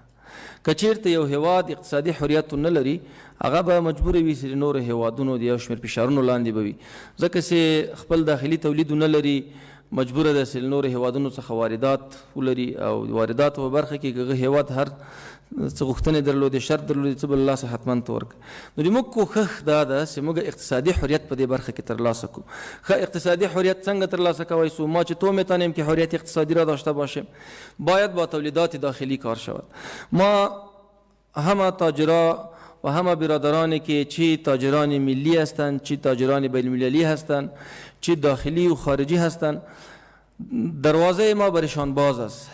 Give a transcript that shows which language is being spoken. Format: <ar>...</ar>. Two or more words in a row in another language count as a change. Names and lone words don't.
<ps>که چېرته یو هیواد اقتصادي حریت نه لري هغه به مجبور وي چې د نورو هیوادونو د یو شمېر فشارونو لاندې به وي، ځکه چې خپل داخلي تولید نه لري، مجبوره ده چې له نورو هیوادونو څخه واردات ولري او د وارداتو په برخه کې که هغه هیواد هر څه غوښتنې درلودې، شرط درلودې، څه به له لاسه حتما ته ورکړي. نو د موږ کوښښ دا ده چې موږ اقتصادي حریت په دې برخه کې ترلاسه کړو. ښه اقتصادی حریت څنگه ترلاسه کوی سو؟</ps> <fa>ما چطور میتونیم که حریت اقتصادی را داشته باشیم؟ باید با تولیدات داخلی کار شود. ما همه تاجرا و همه برادرانی که چی تاجران ملی هستند، چی تاجران بین المللی هستند، چی داخلی و خارجی هستند، دروازه ما برشان باز است.</fa>